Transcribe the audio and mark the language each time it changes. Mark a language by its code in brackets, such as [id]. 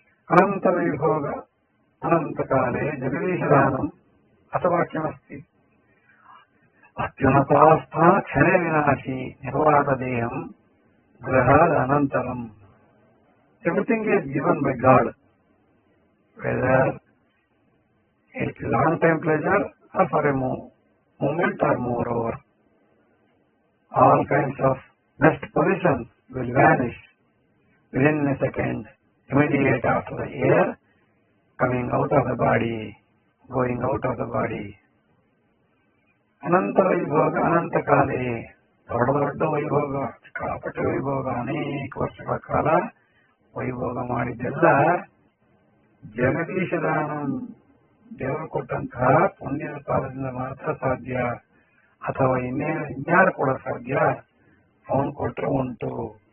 [sa] ಅನಂತ ವೈಭೋಗ ಅನಂತಕಾಲೇ ಜಗದೀಶದಾನಂ ಅಥವಾ ಕಿಮಸ್ತಿ ಅತ್ಯುನ್ನತಾಸ್ಥಾನ ಕ್ಷಣೇ ವಿನಾಶಿ ನಿರ್ವಾತ ದೇಹಂ ಗೃಹಾದ ಅನಂತರಂ. [en] Everything is given by God, whether it's long-time pleasure or for a moment or moreover. All kinds of best positions will vanish within a second, immediate after the air coming out of the body, going out of the body. [sa] ಅನಂತ ವೈಭೋಗ ಅನಂತ ಕಾಲೇ, [kn] ದೊಡ್ಡ ದೊಡ್ಡ ವೈಭೋಗ, ಸಿಕ್ಕಾಪಟ್ಟ ವೈಭೋಗ, ಅನೇಕ ವರ್ಷಗಳ ಕಾಲ ವೈಭೋಗ ಮಾಡಿದ್ದೆಲ್ಲ ಜಗದೀಶದಾನ, ದೇವರು ಕೊಟ್ಟಂತಹ ಪುಣ್ಯದ ಕಾಲದಿಂದ ಮಾತ್ರ ಸಾಧ್ಯ, ಅಥವಾ ಇನ್ಯಾರು ಕೂಡ ಸಾಧ್ಯ, ಅವನು ಕೊಟ್ಟರೆ ಉಂಟು.